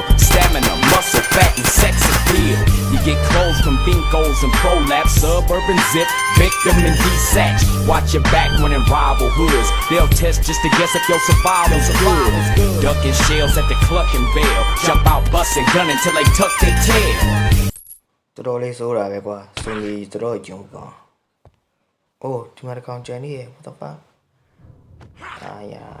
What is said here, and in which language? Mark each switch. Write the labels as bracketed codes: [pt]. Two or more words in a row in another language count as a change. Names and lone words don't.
[en] Stamina, muscle, fat, and sex appeal. You get clothes from Binkos and Prolapse. Suburban zip, victim and desatch. Watch your back when in rival hoods. They'll test just to guess if your survival's good. Ducking shells at the clucking bell. Jump out, busting, gun until they tuck their tail. [my] တော်တော်လေးစိုးတာပဲကွာစင်ကြီးတော်တော်ကြုံကောင်အိုးဒီမှာတကောင်ကြံနေရ [en] what the fuck [my] အာယာ